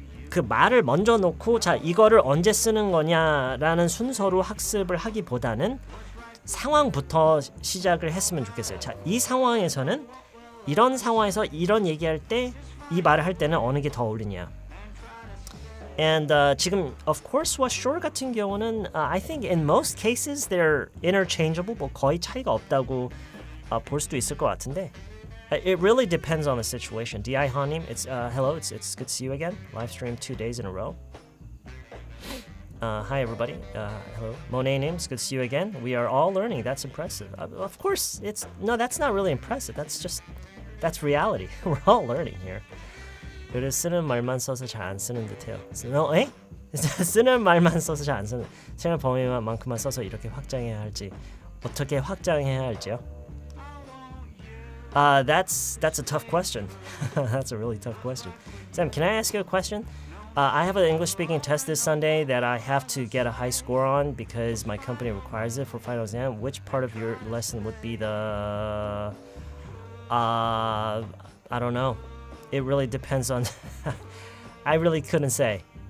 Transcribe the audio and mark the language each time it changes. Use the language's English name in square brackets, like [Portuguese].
[Korean] 그 말을 먼저 놓고 자 이거를 언제 쓰는 거냐라는 순서로 학습을 하기보다는 상황부터 시작을 했으면 좋겠어요. 자, 이 상황에서는 이런 상황에서 이런 얘기할 때 이 말을 할 때는 어느 게 더 어울리냐. [English] And [Korean] 지금 [English] of course와 sure [Korean] 같은 경우는 [English] I think in most cases they're interchangeable. [Korean] 뭐 거의 차이가 없다고 볼 수도 있을 것 같은데 [English] it really depends on the situation. DI Hanim, it's hello, it's good to see you again. Live stream 2 days in a row. Hi everybody. Hello. Monet names, good to see you again. We are all learning. That's impressive. Of course, that's not really impressive. That's reality. We're all learning here. [Korean] 글을 쓰는 말만 써서 잘 안 쓰는 듯해요. 쓰는 말만 써서 잘 안 쓰는. 생활 범위만큼만 써서 이렇게 확장해야 할지 어떻게 확장해야 할지요? [English] That's a tough question. That's a really tough question. Sam, can I ask you a question? I have an English-speaking test this Sunday that I have to get a high score on because my company requires it for final exam. Which part of your lesson would be the? I don't know. It really depends on. I really couldn't say.